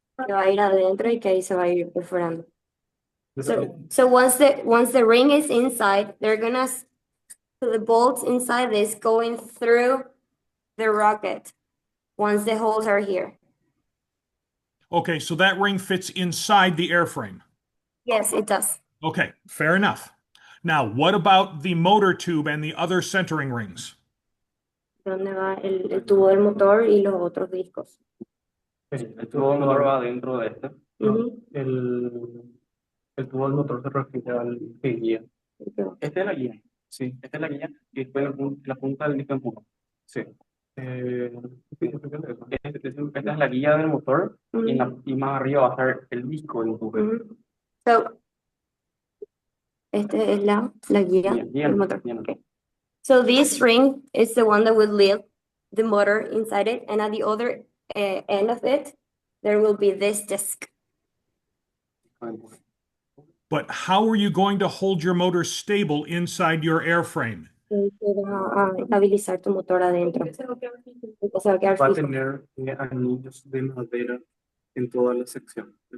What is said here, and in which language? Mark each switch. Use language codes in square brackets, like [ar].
[es] Que va a ir adentro y que ahí se va a ir perforando. [en] So once the ring is inside, they're gonna put the bolts inside this going through the rocket. Once the holes are here. Okay, so that ring fits inside the airframe. Yes, it does. Okay, fair enough. Now, what about the motor tube and the other centering rings? [es] ¿Dónde va el tubo del motor y los otros discos? El tubo motor va dentro de este. Ujú. El tubo del motor se refiere al que guía. Esta es la guía. Sí, esta es la guía. Y después la punta del disco empuja. Sí. Sí, Esta es la guía del motor y, Ujú. y más arriba va a estar el disco de empuje. Ujú. So, este es la guía Guía, del motor. guía. [en] Okay. So this ring is the one that will lead the motor inside it, and at the other end of it, there will be this disc. But how are you going to hold your motor stable inside your airframe? [es] Que va a estabilizar tu motor adentro. Entonces va a quedar Va a tener anillos de madera en toda la sección.